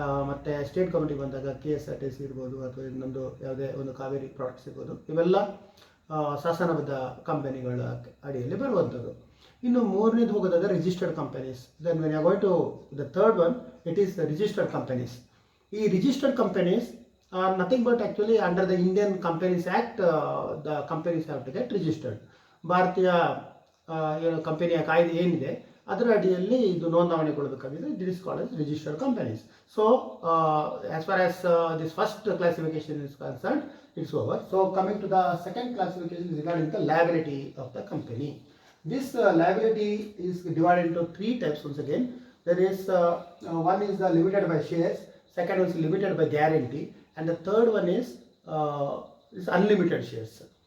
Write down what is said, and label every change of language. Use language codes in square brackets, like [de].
[kn] ಮತ್ತು ಸ್ಟೇಟ್ ಗೌರ್ಮೆಂಟಿಗೆ ಬಂದಾಗ KSRTC ಇರ್ಬೋದು ಅಥವಾ ಇನ್ನೊಂದು ಯಾವುದೇ ಒಂದು ಕಾವೇರಿ ಪ್ರಾಡಕ್ಟ್ಸ್ ಇರ್ಬೋದು, ಇವೆಲ್ಲ ಶಾಸನಬದ್ಧ ಕಂಪನಿಗಳ ಅಡಿಯಲ್ಲಿ ಬರುವಂಥದ್ದು. ಇನ್ನು ಮೂರನೇದು ಹೋಗೋದಾದರೆ registered companies. [en] Then when you going to the third one, it is registered companies. ಈ registered companies are nothing but actually under the Indian Companies Act, the companies have to get registered. [kn] ಭಾರತೀಯ ಕಂಪನಿಯ ಕಾಯ್ದೆ ಏನಿದೆ ಅದರ ಅಡಿಯಲ್ಲಿ ಇದು ನೋಂದಣಿಗೊಳ್ಳಬೇಕಾಗಿದೆ. [en] This is called as registered companies. So as far as this first classification is concerned, it's over. So coming to the second classification is regarding the liability of the company. This liability is divided into three types once again. There is one is the limited by shares, second one is limited by guarantee, and the third one is unlimited shares.